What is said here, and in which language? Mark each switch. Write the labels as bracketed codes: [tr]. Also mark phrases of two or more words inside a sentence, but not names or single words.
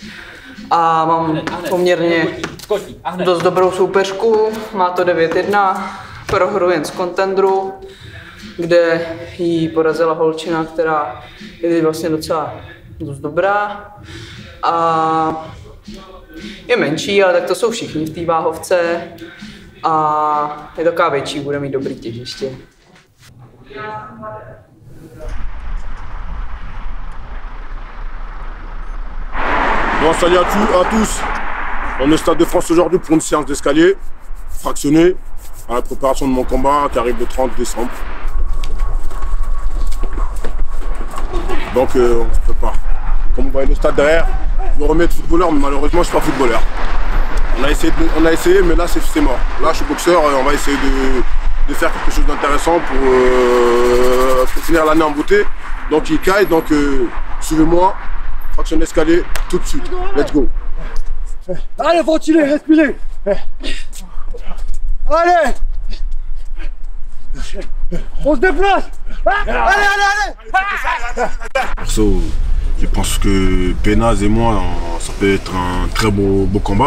[cs] A mám poměrně dost dobrou soupeřku, má to 9-1, prohru jen z Contendru, kde jí porazila holčina, která je vlastně docela dost dobrá. A je menší, ale tak to jsou všichni v té váhovce. A je taková větší, bude mít dobrý těžiště. [fr] Bon, salut à tous. On est au Stade de France aujourd'hui pour une séance d'escalier fractionnée à la préparation de mon combat qui arrive le 30 décembre. Donc on se prépare. Comme vous voyez le stade derrière, je me remets de footballeur, mais malheureusement je ne suis pas footballeur. On a essayé, mais là c'est mort. Là je suis boxeur, on va essayer de faire quelque chose d'intéressant pour finir l'année en beauté. Donc il caille, donc suivez-moi, fraction d'escalier tout de suite. [en] Let's go. [fr] Allez, ventilez, respirez. Allez. On se déplace. Allez. Perso, je pense que Penaz et moi, ça peut être un très beau combat.